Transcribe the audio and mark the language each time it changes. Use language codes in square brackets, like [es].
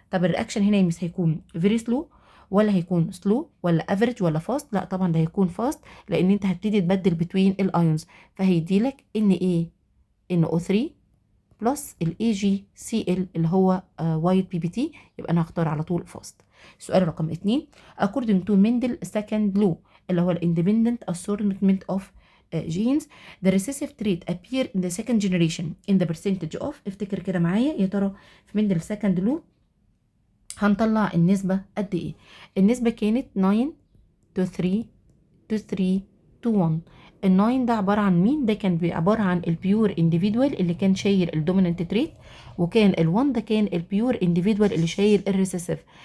[ar] طب الرياكشن هنا يمس هيكون فيري سلو ولا هيكون سلو ولا افريج ولا فاست؟ لا طبعا ده هيكون فاست، لان انت هتبتدي تبدل بتوين الايونز، فهيديلك NaNO3 بلس AgCl اللي هو وايت PBT، يبقى انا هختار على طول فاست. السؤال رقم 2 [en] according to Mendel second law [ar] اللي هو [en] independent assortment of genes the recessive trait appear in the second generation in the percentage of. [ar] افتكر كده معايا يا ترى في مندل second law هنطلع النسبة قد ايه؟ النسبة كانت 9 to 3 to 3 to 1. ال9 ده عبارة عن مين؟ ده كان عبارة عن البيور انديفيدوال اللي كان شايل الدوميننت تريت، وكان ال1 ده كان البيور انديفيدوال اللي شايل الريسيسيف.